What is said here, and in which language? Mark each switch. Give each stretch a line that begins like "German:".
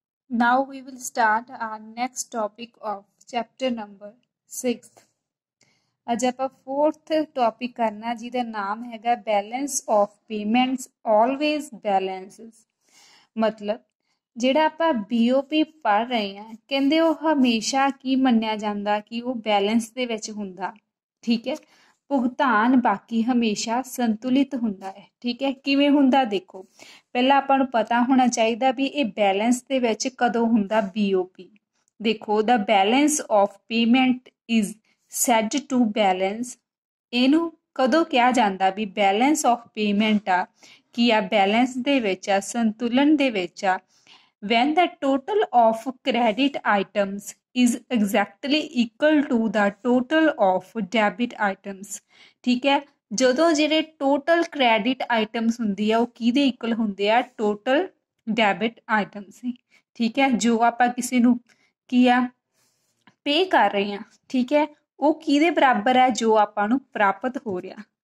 English: Now we will start our next topic of chapter number 6th.
Punjabi: ਅੱਜ ਆਪਾਂ 4th topic ਕਰਨਾ ਜਿਹਦਾ ਨਾਮ ਹੈਗਾ
English: Balance of payments always balances.
Punjabi: ਮਤਲਬ ਜਿਹੜਾ ਆਪਾਂ BOP ਪੜ੍ਹ ਰਹੇ ਹਾਂ ਕਹਿੰਦੇ ਉਹ ਹਮੇਸ਼ਾ ਕੀ ਮੰਨਿਆ ਜਾਂਦਾ ਕਿ ਉਹ ਬੈਲੈਂਸ ਦੇ ਵਿੱਚ ਹੁੰਦਾ। ਠੀਕ ਹੈ, ਭੁਗਤਾਨ ਬਾਕੀ ਹਮੇਸ਼ਾ ਸੰਤੁਲਿਤ ਹੁੰਦਾ ਹੈ। ਠੀਕ ਹੈ, ਕਿਵੇਂ ਹੁੰਦਾ ਦੇਖੋ, ਪਹਿਲਾਂ ਆਪਾਂ ਨੂੰ ਪਤਾ ਹੋਣਾ ਚਾਹੀਦਾ ਵੀ ਇਹ ਬੈਲੈਂਸ ਦੇ ਵਿੱਚ ਕਦੋਂ ਹੁੰਦਾ। BOP ਦੇਖੋ,
English: ਦਾ balance of payment is said to balance.
Punjabi: ਇਹਨੂੰ ਕਦੋਂ ਕਿਹਾ ਜਾਂਦਾ ਵੀ ਬੈਲੈਂਸ ਆਫ ਪੇਮੈਂਟ ਆ ਕੀ ਆ ਬੈਲੈਂਸ ਦੇ ਵਿੱਚ ਆ, ਸੰਤੁਲਨ ਦੇ ਵਿੱਚ ਆ।
English: when the total of credit items is exactly equal to the total of debit items।
Punjabi: ਠੀਕ ਹੈ, ਜਦੋਂ ਜਿਹੜੇ ਟੋਟਲ ਕ੍ਰੈਡਿਟ ਆਈਟਮਸ ਹੁੰਦੀ ਆ ਉਹ ਕਿਹਦੇ ਇਕੁਅਲ ਹੁੰਦੇ ਆ, ਟੋਟਲ ਡੈਬਿਟ ਆਈਟਮਸ। ਠੀਕ ਹੈ, ਜੋ ਆਪਾਂ ਕਿਸੇ ਨੂੰ ਕੀ ਆ ਪੇ ਕਰ ਰਹੇ ਹਾਂ, ਠੀਕ ਹੈ, ਉਹ ਕਿਹਦੇ ਬਰਾਬਰ ਹੈ, ਜੋ ਆਪਾਂ ਨੂੰ ਪ੍ਰਾਪਤ ਹੋ ਰਿਹਾ।